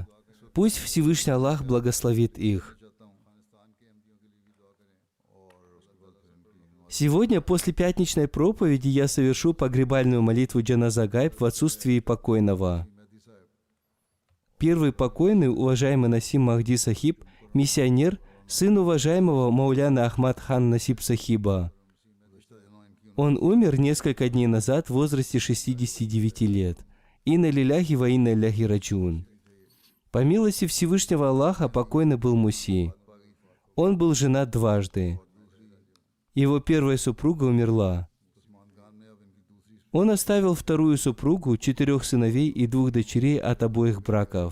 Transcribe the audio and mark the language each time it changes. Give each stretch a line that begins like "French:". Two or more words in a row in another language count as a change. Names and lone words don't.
Russian: Пусть Всевышний Аллах благословит их. Сегодня после пятничной проповеди я совершу погребальную молитву Джаназа Гайб в отсутствии покойного. Первый покойный, уважаемый Насим Махди Сахиб, миссионер, сын уважаемого Мауляна Ахмад хан Насиб Сахиба. Он умер несколько дней назад в возрасте 69 лет.
Arabic: إنا لله وإنا إليه راجعون.
Russian: По милости Всевышнего Аллаха покойный был Муси. Он был женат дважды. Его первая супруга умерла. Он оставил вторую супругу, 4 сыновей и 2 дочерей от обоих браков.